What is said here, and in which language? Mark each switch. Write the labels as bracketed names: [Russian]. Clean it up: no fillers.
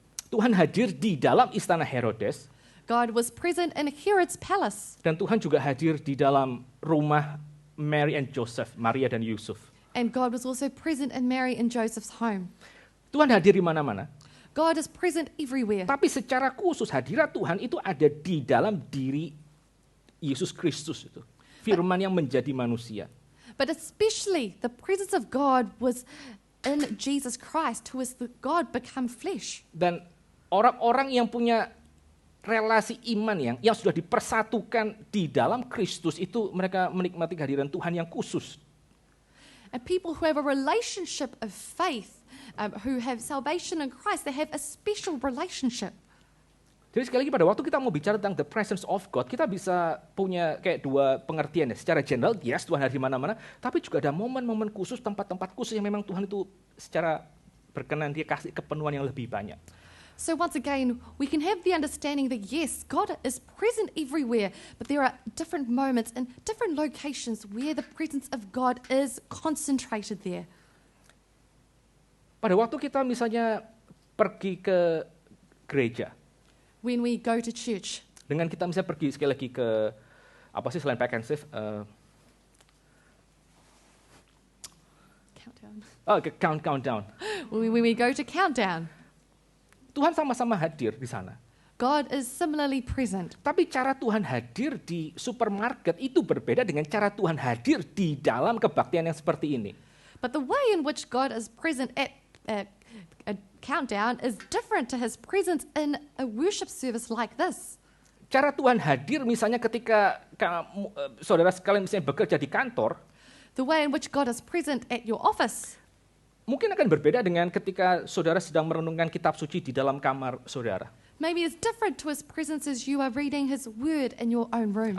[Indonesian] Tuhan hadir di dalam istana Herodes, [English] God was present in Herod's palace, [Indonesian] dan Tuhan juga hadir di dalam rumah Mary and Joseph, Maria dan Yusuf. [English] and God was also present in Mary and Joseph's home. [Indonesian] Tuhan hadir di mana-mana. [English] God is present everywhere. [Indonesian] Tapi secara khusus hadirat Tuhan itu ada di dalam diri Yesus Kristus itu. Firman yang menjadi manusia. [English] But especially the presence of God was in Jesus Christ, who is the God become flesh. [Indonesian] Dan orang-orang yang punya relasi iman yang sudah dipersatukan di dalam Kristus itu mereka menikmati kehadiran Tuhan yang khusus. [English] And people who have a relationship of faith, who have salvation in Christ, they have a special relationship. [Indonesian] Jadi sekali lagi pada waktu kita mau bicara tentang [English] the presence of God, [Indonesian] kita bisa punya kayak dua pengertian ya. Secara general, yes Tuhan ada di mana-mana, tapi juga ada momen-momen khusus, tempat-tempat khusus yang memang Tuhan itu secara berkenan dia kasih kepenuhan yang lebih banyak. [English] So once again, we can have the understanding that yes, God is present everywhere, but there are different moments and different locations where the presence of God is concentrated there. [Indonesian] Pada waktu kita misalnya pergi ke gereja, [English] When we go to church, [Indonesian] dengan kita misalnya pergi sekali lagi ke apa sih selain pack and save, ke countdown. [English] when we go to countdown, [Indonesian] Tuhan sama-sama hadir di sana. [English] God is similarly present. [Indonesian] Tapi cara Tuhan hadir di supermarket itu berbeda dengan cara Tuhan hadir di dalam kebaktian yang seperti ini. [English] But the way in which God is present at a countdown is different to his presence in a worship service like this. [Indonesian] Cara Tuhan hadir misalnya ketika kamu, saudara sekalian misalnya bekerja di kantor, [English] The way in which God is present at your office [Indonesian] mungkin akan berbeda dengan ketika saudara sedang merenungkan kitab suci di dalam kamar saudara. [English] maybe is different to his presence as you are reading his word in your own room.